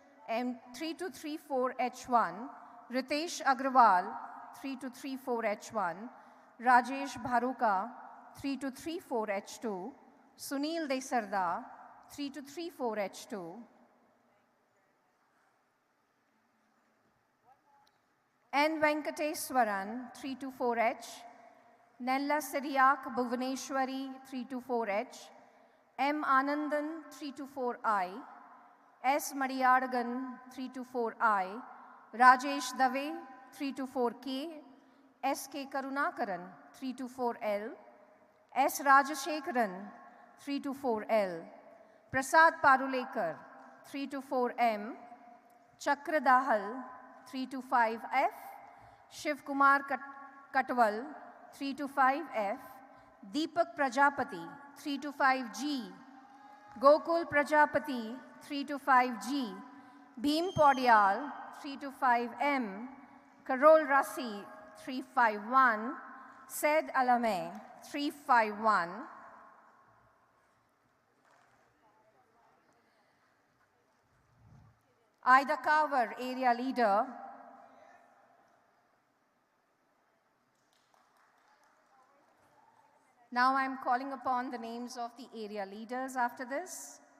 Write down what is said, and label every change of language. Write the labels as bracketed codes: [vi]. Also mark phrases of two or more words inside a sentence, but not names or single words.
[en] M3234H1, Ritesh Agrawal 3234H1, Rajesh Bharuka 3234H2, Sunil Desarda 3234H2, N. Venkateswaran 324H, Nella Siriak Bhuvaneshwari 324H, M. Anandan 324I, S. Madiyadagan 324I, Rajesh Dave 324K, S. K. Karunakaran 324L, S. Rajashekaran 324L, Prasad Parulekar 324M, Chakra Dahal 325F, Shiv Kumar Katwal 325F, Deepak Prajapati 325G, Gokul Prajapati 325G, Bhim Podial 325M, Karol Rasi 351, Said Alame 351, Ida Kaur, Area Leader, now I'm calling upon the names of the area leaders after this.